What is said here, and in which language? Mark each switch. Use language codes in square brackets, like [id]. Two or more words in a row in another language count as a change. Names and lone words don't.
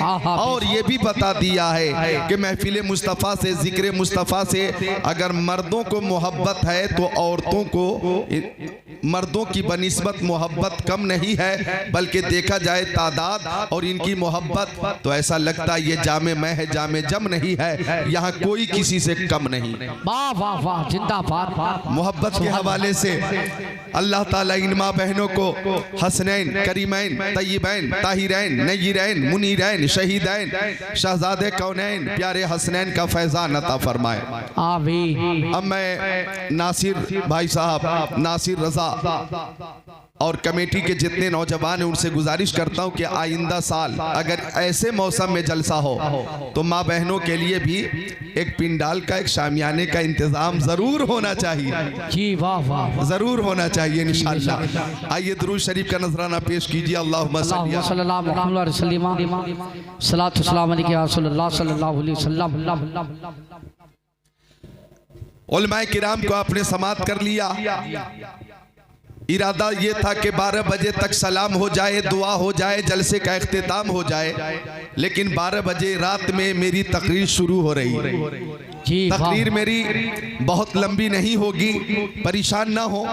[hi] और ये भी बता दिया है कि महफिल मुस्तफ़ा से, ज़िक्र मुस्तफ़ा से अगर मर्दों को मोहब्बत है तो औरतों को मर्दों की बनिस्बत मोहब्बत कम नहीं है, बल्कि देखा जाए तादाद और इनकी मोहब्बत तो ऐसा लगता है ये जामे मैं है जामे जम नहीं है, यहाँ कोई किसी से कम नहीं। वाह वाह वाह, जिंदाबाद। मोहब्बत के हवाले से अल्लाह ताला इन माँ बहनों को हसनैन, करीमैन, तय्यबैन, ताहिरैन, नय्यरैन, मुनीरैन, शहीदैन, शहजादे कौनैन, प्यारे हसनैन का फैज़ान अता फरमाए। आमीन। अब मैं नासिर भाई साहब, नासिर रज़ा और कमेटी के जितने नौजवान हैं उनसे गुजारिश करता हूं कि आइंदा साल अगर ऐसे मौसम में जलसा हो तो माँ बहनों के लिए भी एक पिंडाल का, एक शामियाने का इंतजाम जरूर होना चाहिए जी। वाह वाह, जरूर होना चाहिए इंशाअल्लाह। आइए दुरूद शरीफ का नजराना पेश कीजिए। [ar] اللهم صل على [hi] उलमाए किराम को आपने समात कर लिया। इरादा ये था कि 12 बजे तक सलाम हो जाए, दुआ हो जाए, जलसे का इख्तिताम हो जाए, लेकिन 12 बजे रात में मेरी तकरीर शुरू हो रही। तकरीर मेरी बहुत लंबी नहीं होगी, परेशान ना हो।